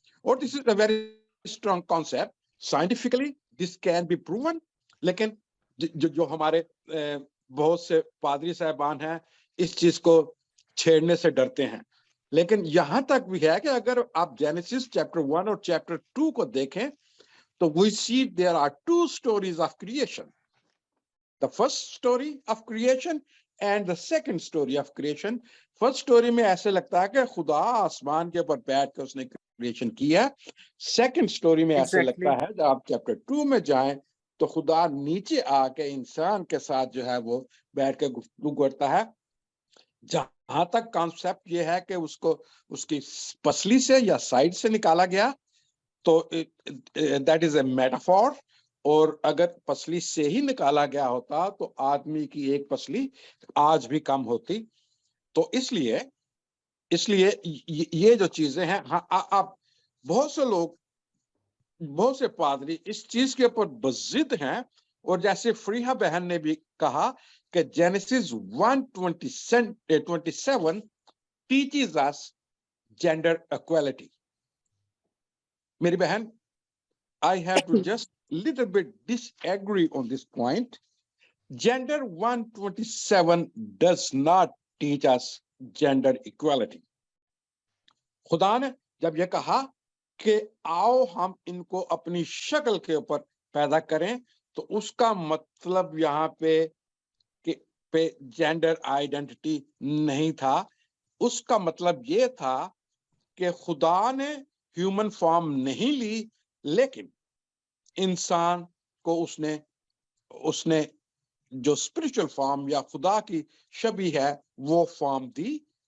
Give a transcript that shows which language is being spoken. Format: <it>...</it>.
<hi>और</hi> <en>This is a very strong concept, scientifically this can be proven.</en> <hi>लेकिन जो हमारे बहुत से पादरी साहबान हैं इस चीज को छेड़ने से डरते हैं। लेकिन यहां तक भी है कि अगर आप जेनेसिस चैप्टर 1 और चैप्टर 2 को देखें</hi> <en>So we see there are two stories of creation. The first story of creation and the second story of creation. First story</en> <hi>में ऐसे लगता है कि खुदा आसमान के ऊपर बैठ कर उसने क्रिएशन किया.</hi> <en>Second story</en> <hi>में ऐसे लगता है जब आप चैप्टर 2 में जाएं तो खुदा नीचे आके इंसान के साथ जो है वो बैठ के गुफ्तगू करता है. जहां तक कॉन्सेप्ट ये है कि उसको उसकी पसली से या साइड से निकाला गया तो</hi> <en>That is a metaphor.</en> <hi>और अगर पसली से ही निकाला गया होता तो आदमी की एक पसली आज भी कम होती. तो इसलिए ये जो चीजें हैं, हाँ, आप बहुत से लोग, बहुत से पादरी इस चीज के ऊपर बजिद हैं. और जैसे फ्रीहा बहन ने भी कहा कि genesis 1:27</hi> <en>teaches us gender equality.</en> <hi>मेरी बहन,</hi> <en>I have to just little bit disagree on this point. Gender 1:27 does not teach us gender equality.</en> <hi>खुदा ने जब ये कहा कि आओ हम इनको अपनी शक्ल के ऊपर पैदा करें तो उसका मतलब यहाँ पे जेंडर आइडेंटिटी नहीं था. उसका मतलब ये था कि खुदा ने ह्यूमन फॉर्म नहीं ली, लेकिन इंसान को उसने जो स्पिरिचुअल फॉर्म या खुदा की शबी है वो फॉर्म दी.</hi>